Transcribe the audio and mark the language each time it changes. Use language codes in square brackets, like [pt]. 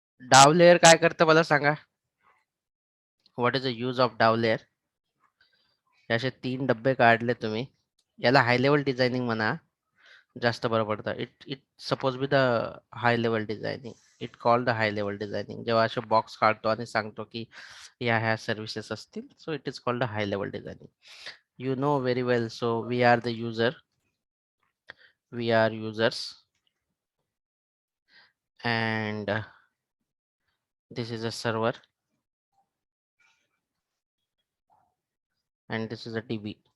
[mr] डाव लेअर काय करतं मला सांगा. [en] What is the use of DAO layer? [mr] असे 3 डब्बे काढले तुम्ही. याला हाय लेवल डिझायनिंग म्हणा. जास्त बरं पडतं. [en] It suppose be the high level designing. It called the high level designing. [mr] जेव्हा असे बॉक्स काढतो आणि सांगतो की ह्या सर्व्हिसेस असतील, [en] So it is called the high level designing. You know very well, so we are the user, we are users, and this is a server, and this is a DB.